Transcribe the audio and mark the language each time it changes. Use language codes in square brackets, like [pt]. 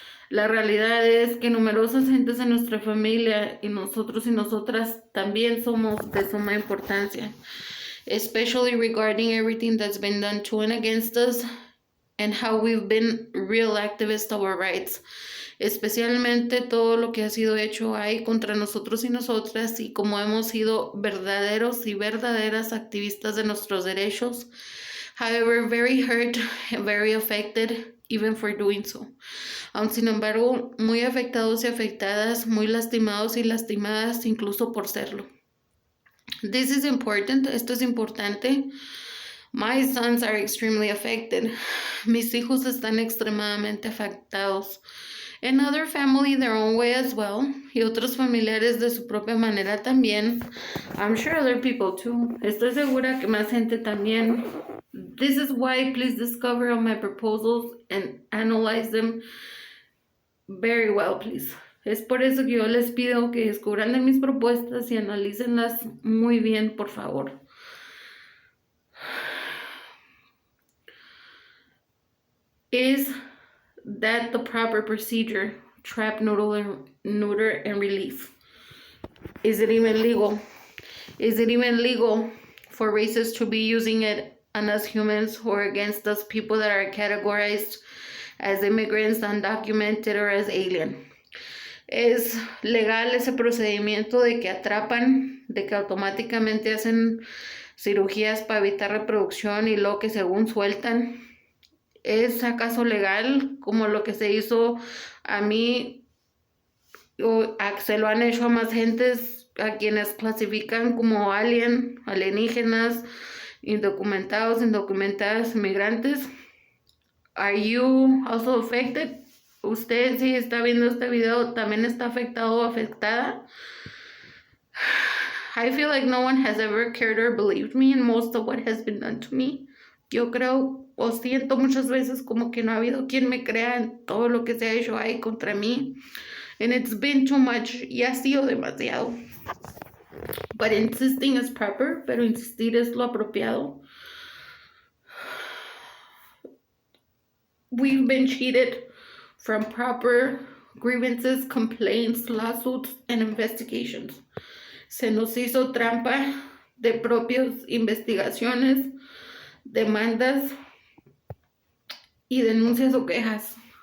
[es] La realidad es que numerosas gentes en nuestra familia y nosotros y nosotras también somos de suma importancia, [en] especially regarding everything that's been done to and against us and how we've been real activists of our rights, [es] especialmente todo lo que ha sido hecho ahí contra nosotros y nosotras y como hemos sido verdaderos y verdaderas activistas de nuestros derechos. [en] However, very hurt and very affected even for doing so. [es] Aun sin embargo, muy afectados y afectadas, muy lastimados y lastimadas incluso por serlo. [en] This is important. [es] Esto es importante. [en] My sons are extremely affected. [es] Mis hijos están extremadamente afectados. [en] And other family their own way as well. [es] Y otros familiares de su propia manera también. [en] I'm sure other people too. [es] Estoy segura que más gente también. [en] This is why please discover all my proposals and analyze them very well, please. [es] Es por eso que yo les pido que descubran de mis propuestas y analícenlas muy bien, por favor. [en] Is that the proper procedure? Trap, neuter, and release. Is it even legal? Is it even legal for races to be using it on us humans or against us people that are categorized as immigrants, undocumented, or as alien? [es] ¿Es legal ese procedimiento de que atrapan, de que automáticamente hacen cirugías para evitar reproducción y luego que según sueltan? ¿Es acaso legal como lo que se hizo a mí o se lo han hecho a más gentes a quienes clasifican como alienígenas, indocumentados, indocumentadas, migrantes? [en] Are you also affected? [es] Usted si está viendo este video también está afectado o afectada. [en] I feel like no one has ever cared or believed me in most of what has been done to me. [es] Yo creo o siento muchas veces como que no ha habido quien me crea en todo lo que se ha hecho ahí contra mí. [en] And it's been too much [es] y ha sido demasiado. [en] But insisting is proper, [es] pero insistir es lo apropiado. [en] We've been cheated from proper grievances, complaints, lawsuits, and investigations. [es] Se nos hizo trampa de propias investigaciones, demandas y denuncias o quejas.